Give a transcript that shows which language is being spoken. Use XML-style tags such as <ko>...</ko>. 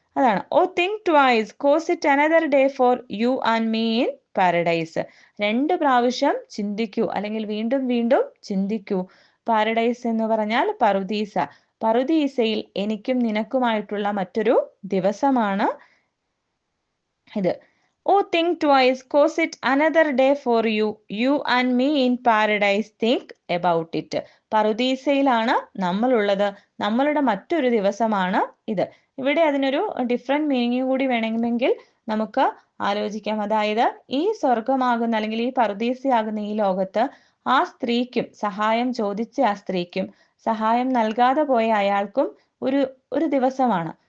<ml>അതാണ്</ml> <en>Oh think twice cause it another day for you and me in paradise.</en> <ml>2 പ്രാവശ്യം ചിന്തിക്കൂ, അല്ലെങ്കിൽ വീണ്ടും വീണ്ടും ചിന്തിക്കൂ. പാരഡൈസ് എന്ന് പറഞ്ഞാൽ പറുദീസ. പറുദീസയിൽ എനിക്കും നിനക്കുമായിട്ടുള്ള മറ്റൊരു ദിവസമാണ് ഇത്.</ml> <en>Oh, think twice, cause it another day for you. You and me in paradise, think about it.</en> <ml>പറുദീസയിലാണ് നമ്മളുള്ളത്, നമ്മളുടെ മറ്റൊരു ദിവസമാണ് ഇത്. ഇവിടെ അതിനൊരു ഡിഫറെന്റ് മീനിങ് കൂടി വേണമെങ്കിൽ നമുക്ക് ആലോചിക്കാം. അതായത് ഈ സ്വർഗമാകുന്ന അല്ലെങ്കിൽ ഈ പറുദീസയാകുന്ന ഈ ലോകത്ത് ആ സ്ത്രീക്കും സഹായം ചോദിച്ച ആ സ്ത്രീക്കും സഹായം നൽകാതെ പോയ അയാൾക്കും ഒരു ദിവസമാണ്.</ml>